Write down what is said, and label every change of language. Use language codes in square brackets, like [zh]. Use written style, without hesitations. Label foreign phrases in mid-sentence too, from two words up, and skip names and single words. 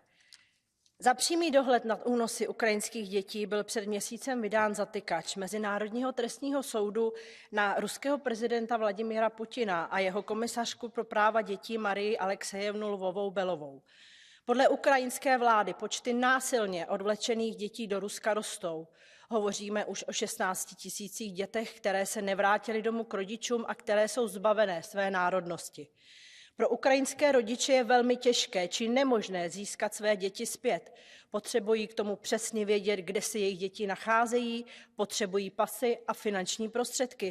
[cs] Za přímý dohled nad únosy ukrajinských dětí byl před měsícem vydán zatykač Mezinárodního trestního soudu na ruského prezidenta Vladimira Putina a jeho komisařku pro práva dětí Marii Alexejevnu Lvovou-Belovou. Podle ukrajinské vlády počty násilně odvlečených dětí do Ruska rostou. Hovoříme už o 16 000 dětech, které se nevrátily domů k rodičům a které jsou zbavené své národnosti. Pro ukrajinské rodiče je velmi těžké či nemožné získat své děti zpět. Potřebují k tomu přesně vědět, kde se jejich děti nacházejí, potřebují pasy a finanční prostředky.